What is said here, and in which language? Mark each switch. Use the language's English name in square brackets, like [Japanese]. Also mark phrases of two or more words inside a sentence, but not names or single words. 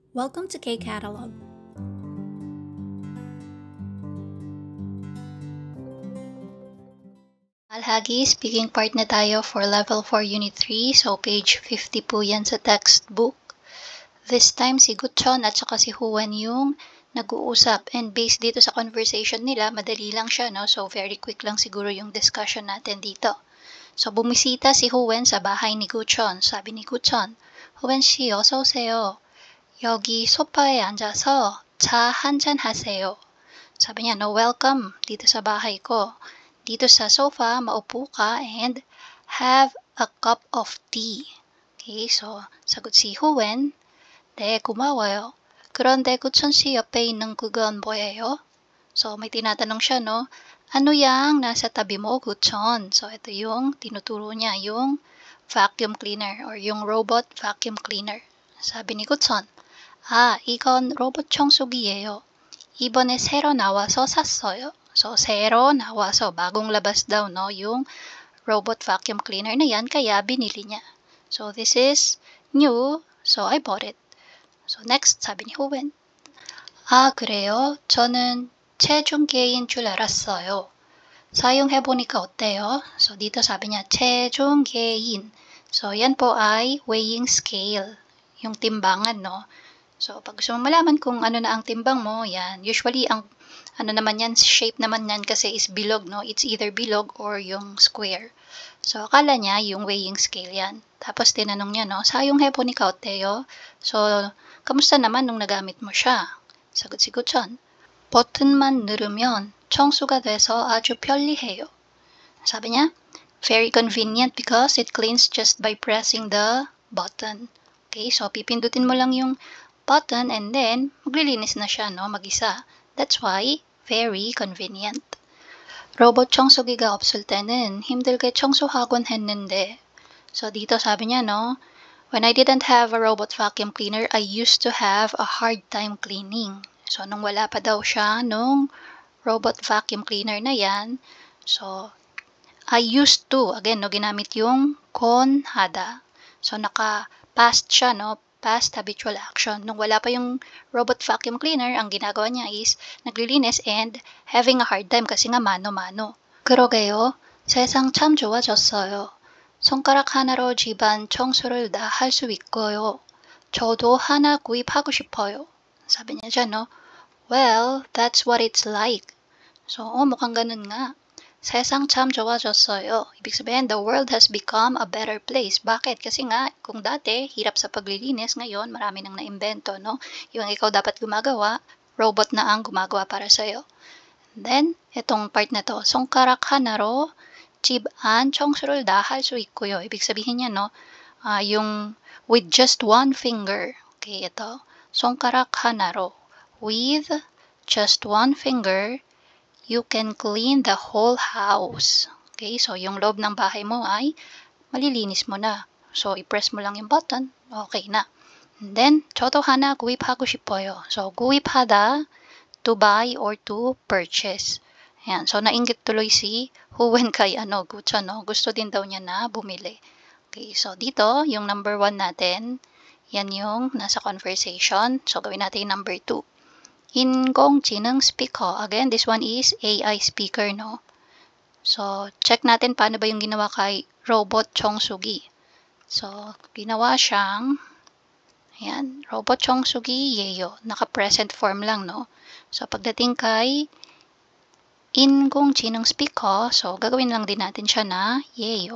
[English] Welcome to K-Catalog. [Filipino] Alhagi, speaking part na tayo for Level 4 Unit 3. So, page 50 po yan sa textbook. [English] This time, [Filipino] si Gutchon at saka si Huwen yung nag-uusap. [English] And based [Filipino] dito sa conversation nila, madali lang siya, no? So, [English] very quick [Filipino] lang siguro yung discussion natin dito. So, bumisita si Huwen sa bahay ni Gutchon. Sabi ni Gutchon, Huwen [Korean] 씨, 어서 오세요. 여기 소파에 앉아서 차 한잔 하세요. [Filipino] Sabi niya, no, welcome dito sa bahay ko. Dito sa sofa, maupo ka [English] and have a cup of tea. [Filipino] Okay, so sagot si Huwen, [Korean] 네, 고마워요. 그런데 구천 씨 옆에 있는 그건 뭐예요? [Filipino] So may tinatanong siya, no? Ano yang nasa tabi mo, Gutchon? So ito yung tinuturo niya, yung [English] vacuum cleaner or [Filipino] yung [English] robot vacuum cleaner. [Filipino] Sabi ni Gutchon, [Korean] 이건 로봇 청소기예요. 이번에 새로 나와서 샀어요. [Filipino] So, [Korean] 새로 나와서 [Filipino] bagong labas daw, no, yung [English] robot vacuum cleaner [Filipino] na yan, kaya binili niya. [English] So, this is new, so I bought it. So, next, [Filipino] sabi ni Huwen, [Korean] 그래요? 저는 체중계인 줄 알았어요. 사용해보니까 어때요? [Filipino] So, dito sabi niya, 체중계인. So, yan po ay [English] weighing scale, [Filipino] yung timbangan, no? So, pag gusto mo malaman kung ano na ang timbang mo, yan. Usually, ang ano naman yan, shape naman yan kasi is bilog, no? [English] It's either bilog or yung square. [Filipino] So, akala niya yung [English] weighing scale [Filipino] yan. Tapos, tinanong niya, no? [Korean] 사용해보니까 어때요? [Filipino] So, kamusta naman nung nagamit mo siya? 사got si Gutchon. [Korean] 버튼만 누르면 청소가 돼서 아주 편리해요. [Filipino] Sabi niya, [English] very convenient because it cleans just by pressing the button. [Filipino] Okay, so pipindutin mo lang yung button [English] and then [Filipino] maglilinis na siya, no, mag-isa. [English] That's why very convenient. [Korean] 로봇 청소기가 없을 때는 힘들게 청소하곤 했는데. [Filipino] So dito sabi niya, [English] no, when I didn't have a robot vacuum cleaner, I used to have a hard time cleaning. [Filipino] So nung wala pa daw siya nung [English] robot vacuum cleaner [Filipino] na yan, [English] so I used to, again, no, [Filipino] ginamit yung [Korean] 곤 하다. [Filipino] So naka-past siya, no, [English] past habitual action. [Filipino] Nung wala pa yung [English] robot vacuum cleaner, [Filipino] ang ginagawa niya is naglilinis [English] and having a hard time [Filipino] kasi nga mano-mano. [Korean] 그러게요. 세상 참 좋아졌어요. 손가락 하나로 집안 청소를 다 할 수 있고요. 저도 하나 구입하고 싶어요. [Filipino] Sabi niya dyan, no? [English] Well, that's what it's like. So, [Filipino] mukhang ganun nga. [Korean] 세상 참 좋아졌어요. [Filipino] Ibig sabihin, [English] the world has become a better place. [Filipino] Bakit? Kasi nga, kung dati, hirap sa paglilinis, ngayon, marami nang naimbento, no? Yung ikaw dapat gumagawa, robot na ang gumagawa para sa'yo. [English] And then, [Filipino] itong part na to, [Korean] 손가락 하나로 집 안 청소를 다 할 수 있고요. [Filipino] Ibig sabihin niya, no? [English] Yung with just one finger. [Filipino] Okay, ito. [Korean] 손가락 하나로. [English] With just one finger, you can clean the whole house. [Filipino] Okay, so yung loob ng bahay mo ay malilinis mo na. So, i-press mo lang yung button, okay na. [English] And then, [Korean] 저도 하나 구입하고 싶어요. So, 구입하다, [English] to buy or to purchase. [Filipino] Ayan, so nainggit tuloy si Huwen kay Gutchon, no? Gusto din daw niya na bumili. Okay, so dito, yung number 1 natin, yan yung nasa conversation. So, gawin natin yung number 2. [Korean] 인공지능 speaker. [English] Again, this one is AI speaker, no? [Filipino] So, check natin paano ba yung ginawa kay robot 청소기. So, ginawa siyang, ayan, robot 청소기예요. Naka- [English] present form [Filipino] lang, no? So, pagdating kay 인공지능 speaker, so, gagawin lang din natin siya na 예요.